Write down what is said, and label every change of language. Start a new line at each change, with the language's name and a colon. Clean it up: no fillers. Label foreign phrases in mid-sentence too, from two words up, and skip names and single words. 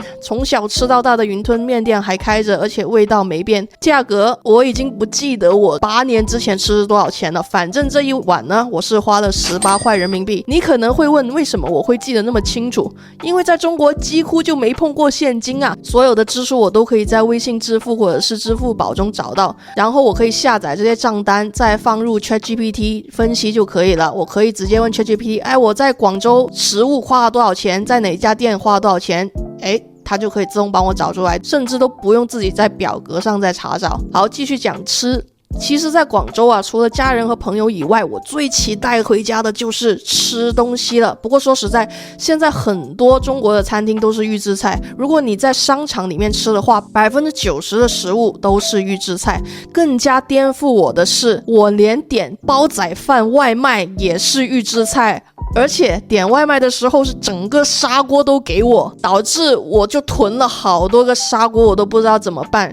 Chinese: 從小吃到大的雲吞麵店還開着，而且味道沒變，價格我已經不記得我8年之前吃多少錢了，反正這一碗呢我是花了18塊人民幣。你可能會問為什麼我會記得那麼清楚，因為在中國幾乎就沒碰過現金啊，所有的支出我都可以在微信支付或者是支付寶中找到，然後我可以下載這些賬單再放入 ChatGPT 分析就可以了。我可以直接問 ChatGPT， 哎，我在廣州食物花了多少錢，在哪家店花了多少錢，哎，它就可以自動幫我找出來，甚至都不用自己在表格上再查找。好，繼續講吃。其實在廣州啊，除了家人和朋友以外，我最期待回家的就是吃東西了。不過說實在，現在很多中國的餐廳都是預製菜，如果你在商場裡面吃的話，90%的食物都是預製菜。更加顛覆我的是，我連點煲仔飯外賣也是預製菜，而且點外賣的時候是整個砂鍋都給我，導致我就囤了好多個砂鍋，我都不知道怎麼辦。